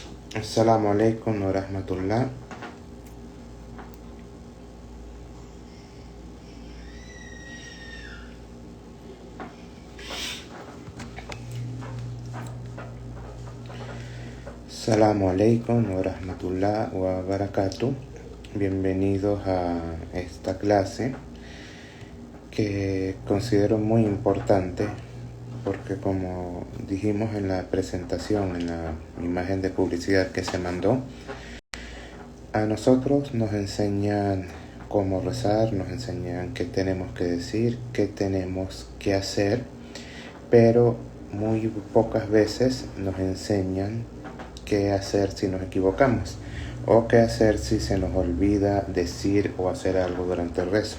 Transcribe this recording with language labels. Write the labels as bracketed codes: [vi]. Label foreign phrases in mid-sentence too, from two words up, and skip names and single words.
[ar] السلام عليكم ورحمة الله. السلام عليكم ورحمة الله وبركاته. [es] Bienvenidos a esta clase que considero muy importante porque, como dijimos en la presentación, en la imagen de publicidad que se mandó, a nosotros nos enseñan cómo rezar, nos enseñan qué tenemos que decir, qué tenemos que hacer, pero muy pocas veces nos enseñan qué hacer si nos equivocamos o qué hacer si se nos olvida decir o hacer algo durante el rezo.